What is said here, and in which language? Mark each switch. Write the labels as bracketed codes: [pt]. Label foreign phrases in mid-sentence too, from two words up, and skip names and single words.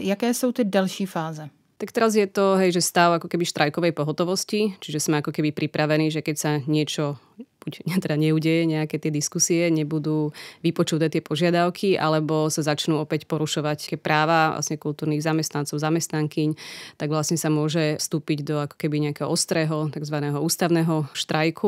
[cs] Jaké jsou ty další fáze? [sk] Tak teraz je to, že stav ako keby štrajkovej pohotovosti, čiže sme ako keby pripravení, že keď sa niečo buď teda neudeje nejaké tie diskusie, nebudú vypočuté tie požiadavky, alebo sa začnú opäť porušovať práva vlastne kultúrnych zamestnancov, zamestnankyň, tak vlastne sa môže vstúpiť do ako keby nejakého ostrého, takzvaného ústavného štrajku.